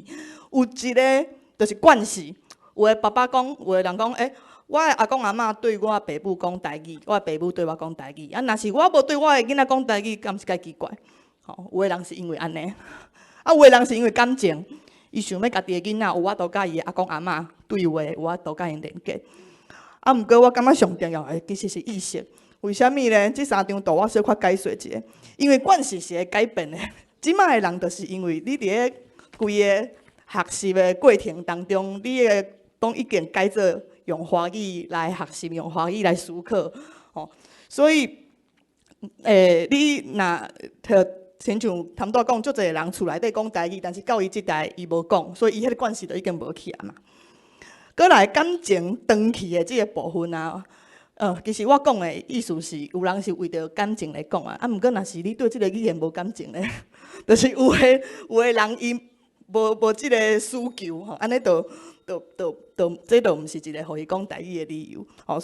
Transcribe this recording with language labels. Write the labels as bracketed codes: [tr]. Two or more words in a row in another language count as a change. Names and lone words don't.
[nan] 有一个就是惯势，有的爸爸讲，有的人讲，我的阿公阿嬷对我爸母讲台语，我的爸母对我讲台语。啊，若是我无对我的囡仔讲台语，敢是介奇怪？有的人是因为安尼，啊，有的人是因为感情。伊想要家己的囡仔有法度甲伊阿公阿嬷对话，有法度甲因连接。啊，毋过我感觉上重要的其实是意识。为虾米呢？这3张图我小可解说一下。因为惯势是会改变的。即摆的人就是因为你伫咧规个学习的过程当中，你的都已经改做用华语来学习，用华语来思考。所以你若亲像他们都讲，足侪人厝内底讲台语，但是到伊即代伊无讲，所以伊迄个关系就已经无去啊嘛。过来感情长期的即个部分啊，其实我讲的意思是，有人是为着感情来讲啊，毋过若是你对即个语言无感情咧，就是有的人伊无即个需求吼，安尼这毋是一个互伊讲台语的理由。